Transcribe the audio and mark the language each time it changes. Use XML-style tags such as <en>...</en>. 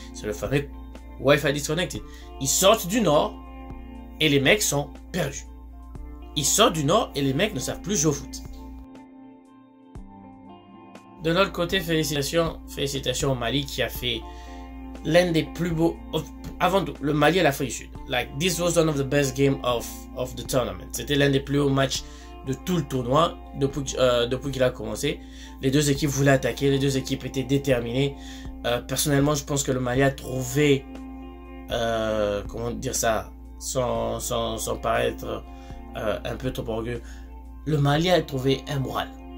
<fr>C'est le fameux Wi-Fi disconnected. Ils sortent du nord et les mecs sont perdus. Ils sortent du nord et les mecs ne savent plus jouer au foot. De l'autre côté, félicitations au Mali qui a fait l'un des plus beaux, avant tout, le Mali à l'Afrique du Sud.</fr> <en>Like, this was one of the best games of the tournament.</en> <fr>C'était l'un des plus hauts matchs de tout le tournoi depuis qu'il a commencé. Les 2 équipes voulaient attaquer, les 2 équipes étaient déterminées. Personnellement, je pense que le Mali a trouvé, comment dire ça, sans paraître un peu trop orgueilleux, le Mali a trouvé un moral.</fr>